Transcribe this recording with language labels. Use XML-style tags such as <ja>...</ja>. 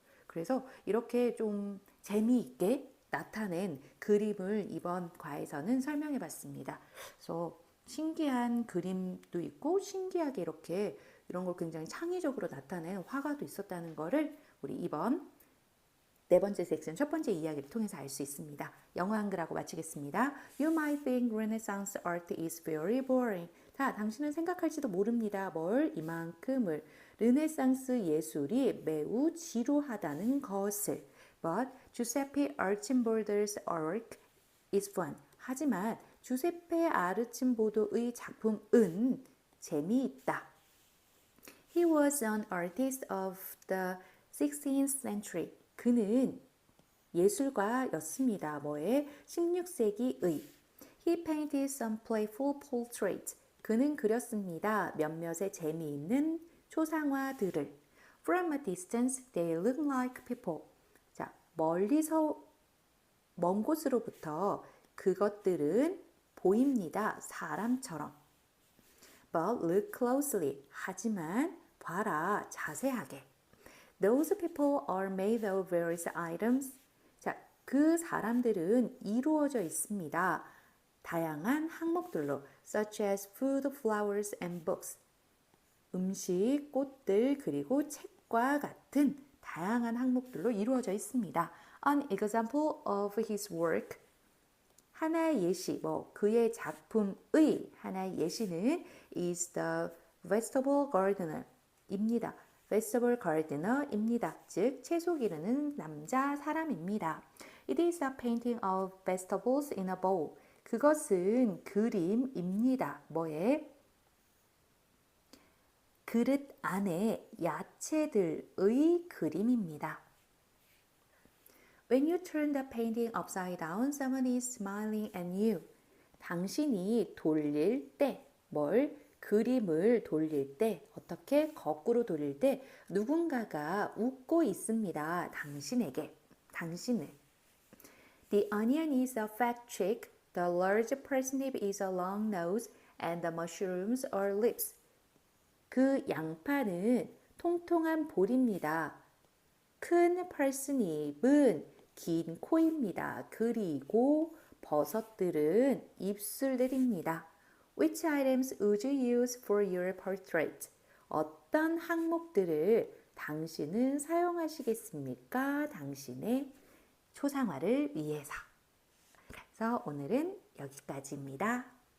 <ko>그래서 이렇게 좀 재미있게 나타낸 그림을 이번 과에서는 설명해 봤습니다. 그래서 신기한 그림도 있고 신기하게 이런 걸 굉장히 창의적으로 나타낸 화가도 있었다는 거를 우리 이번 네 번째 섹션 첫 번째 이야기를 통해서 알 수 있습니다. 영어 한글하고 마치겠습니다.</ko> <en>You might think Renaissance art is very boring.</en> <ko>자, 당신은 생각할지도 모릅니다. 뭘? 이만큼을. 르네상스 예술이 매우 지루하다는 것을.</ko> <en>But Giuseppe Archimboldo's work is fun.</en> <ko>하지만 주세페 아르침보도의 작품은 재미있다.</ko> <en>He was an artist of the 16th century.</en> <ko>그는 예술가였습니다. 뭐에? 16세기의.</ko> <en>He painted some playful portraits.</en> <ko>그는 그렸습니다. 몇몇의 재미있는 초상화들을.</ko> <en>From a distance, they look like people.</en> <ko>자, 멀리서 먼 곳으로부터 그것들은 보입니다. 사람처럼.</ko> <en>But look closely.</en> <ko>하지만 봐라. 자세하게.</ko> <en>Those people are made of various items.</en> <ko>자, 그 사람들은 이루어져 있습니다. 다양한 항목들로</ko> <en>such as food, flowers and books.</en> <ko>음식, 꽃들, 그리고 책과 같은 다양한 항목들로 이루어져 있습니다.</ko> <en>An example of his work.</en> <ko>하나의 예시, 그의 작품의 하나의 예시는</ko> <en>is the vegetable gardener 입니다.</en> <ko>vegetable gardener입니다. 즉, 채소 기르는 남자 사람입니다.</ko> <en>It is a painting of vegetables in a bowl.</en> <ko>그것은 그림입니다. 뭐에? 그릇 안에 야채들의 그림입니다.</ko> <en>When you turn the painting upside down, someone is smiling at you.</en> <ko>당신이 돌릴 때, 그림을 돌릴 때, 어떻게? 거꾸로 돌릴 때 누군가가 웃고 있습니다. 당신에게, 당신을.</ko> <en>The onion is a fat chick, the large parsnip is a long nose, and the mushrooms are lips.</en> <ko>그 양파는 통통한 볼입니다. 큰 parsnip은 긴 코입니다. 그리고 버섯들은 입술들입니다.</ko> <en>Which items would you use for your portrait?</en> <ko>어떤 항목들을 당신은 사용하시겠습니까? 당신의 초상화를 위해서. 그래서 오늘은 여기까지입니다.</ko>